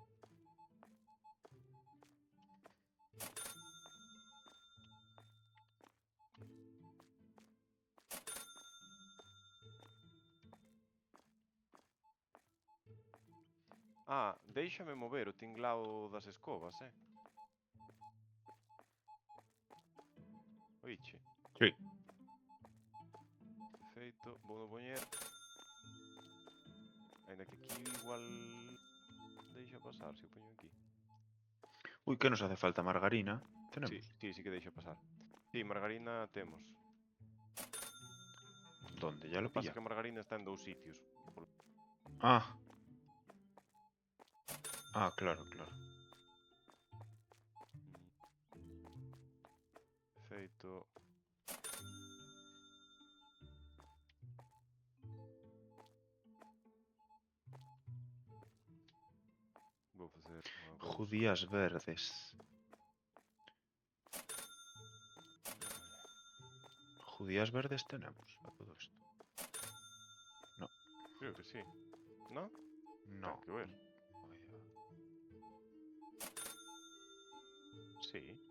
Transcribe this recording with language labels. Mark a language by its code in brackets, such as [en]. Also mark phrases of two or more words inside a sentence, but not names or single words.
[gl] Ah, déixame mover o tinglao das escobas, Oiche, Sí. feito, vou poñer. Ainda que aquí igual deixa pasar se o poño aquí. [es] Uy, ¿qué nos hace falta? ¿Margarina? Tenemos. [gl] Sí que deixa pasar. Sí, margarina temos. [es] ¿Dónde? Ya lo [gl] Pasa [es] pilla. [gl] que a margarina está en 2 sitios. Ah. Ah, claro, claro. Feito. Vou facer unha cousa. [es] Judías verdes. Judías verdes tenemos a todo esto. Creo que sí. ¿No? No. [gl] Ten que ver. Sí.